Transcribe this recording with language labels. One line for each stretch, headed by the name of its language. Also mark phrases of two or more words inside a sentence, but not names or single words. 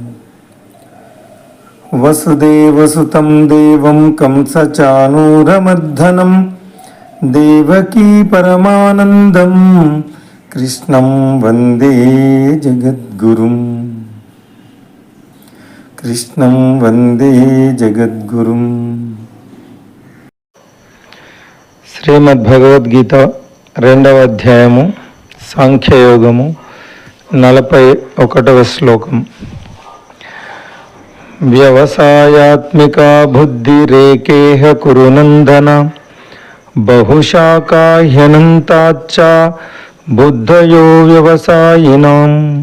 Sanskrit: वसुदेवसुतं देवं कंसचाणूरमर्दनं देवकी परमानन्दं कृष्णं वन्दे जगद्गुरुं. कृष्णं वन्दे जगद्गुरुं.
Telugu: శ్రీమద్భగవద్గీత 2వ అధ్యాయము సాంఖ్యయోగము 41వ శ్లోకం.
Sanskrit: వ్యవసాయాత్మికా బుద్ధిరేకేహ కురునందన బహుశాఖాహ్యనంతాచ్చ బుద్ధయో వ్యవసాయినాం.